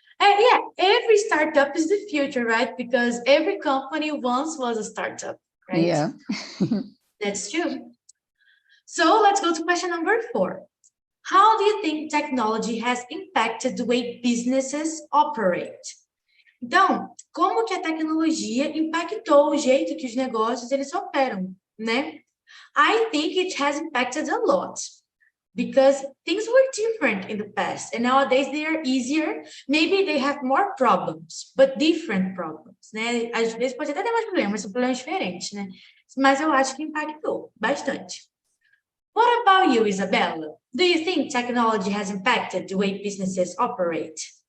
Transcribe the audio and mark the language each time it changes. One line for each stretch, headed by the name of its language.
English: Yeah, every startup is the future, right? Because every company once was a startup, right? Yeah. That's true. So let's go to question number 4. How do you think technology has impacted the way businesses operate?
Portuguese: Então, como que a tecnologia impactou o jeito que os negócios eles operam, né?
English: I think it has impacted a lot because things were different in the past and nowadays they are easier. Maybe they have more problems, but different problems, né?
Portuguese: Às vezes pode até ter mais problemas, mas são problemas diferentes, né? Mas eu acho que impactou bastante.
English: What about you, Isabella? Do you think technology has impacted the way businesses operate?